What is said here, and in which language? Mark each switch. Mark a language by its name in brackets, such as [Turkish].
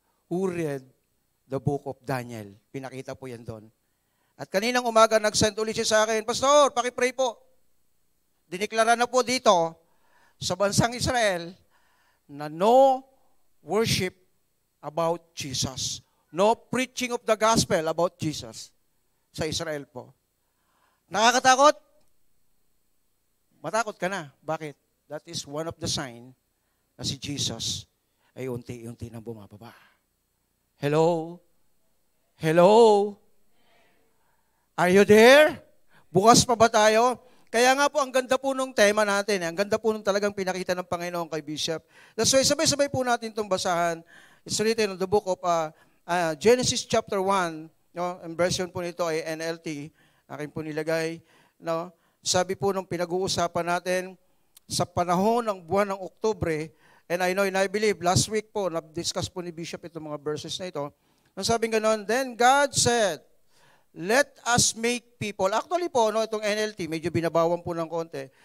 [English] Who read the book of Daniel? [Filipino] Pinakita po yan doon. At kaninang umaga, nag-send ulit siya sa akin, Pastor, pakipray po. Dineklara na po dito sa bansang Israel na [English] no worship about Jesus. No preaching of the gospel about Jesus [Filipino] sa Israel po. Nakakatakot? Matakot ka na. Bakit? [English] That is one of the sign [Filipino] na si Jesus ay unti-unti nang bumababa. Hello? Hello? [English] Are you there? [Filipino] Bukas pa ba tayo? Kaya nga po, ang ganda po nung tema natin. Ang ganda po nung talagang pinakita ng Panginoon kay Bishop. [English] That's why, [Filipino] sabay-sabay po natin itong basahan. [English] It's written in the book of Genesis chapter 1. [Filipino] No? Ang version po nito ay NLT. Akin po nilagay. No? Sabi po nung pinag-uusapan natin, sa panahon ng buwan ng Oktubre, [English] and I know and I believe, last week [Filipino] po, na-discuss po ni Bishop itong mga verses na ito. Nang sabing ganon, [English] then God said, let us make people. [Filipino] Actually po, itong NLT, medyo binabawan po ng konti.